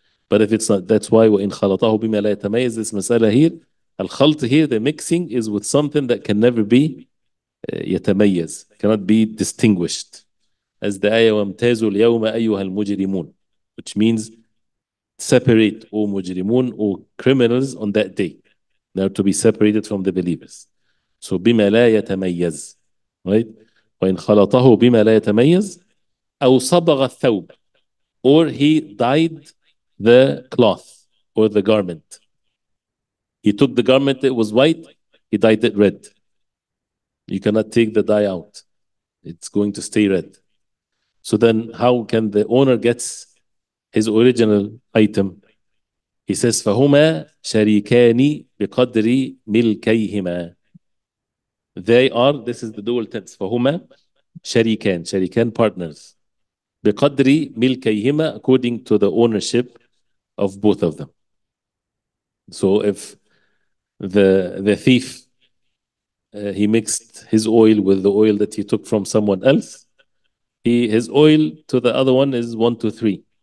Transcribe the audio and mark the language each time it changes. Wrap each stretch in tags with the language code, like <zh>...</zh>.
<en>But if it's not, that's why</en> <ar>وَإِنْ خَلَطَهُ بِمَا لَا يَتَمَيَّز,</ar> <en>this masala here, al-khalt here, the mixing is with something that can never be يتميز, cannot be distinguished. As the ayah</en> <ar>وَامْتَازُوا الْيَوْمَ أَيُّهَا الْمُجْرِمُونَ,</ar> <en>which means separate, O mujrimun, O criminals, on that day. They are to be separated from the believers.</en> <ar>So بما لا يتميز, right? وإن خلطه بما لا يتميز أو صبغ الثوب,</ar> <en>or he dyed the cloth or the garment. He took the garment that was white, he dyed it red. You cannot take the dye out. It's going to stay red. So then how can the owner gets his original item? He says</en> <ar>فهما شريكان بقدر ملكيهما.</ar> <en>They are, this is the dual tense,</en> <ar>فهما شريكان</ar> <en>partners,</en> <ar>بقدر ملكيهما,</ar> <en>according to the ownership of both of them. So if the thief he mixed his oil with the oil that he took from someone else, his oil to the other one is 1 to 3.</en>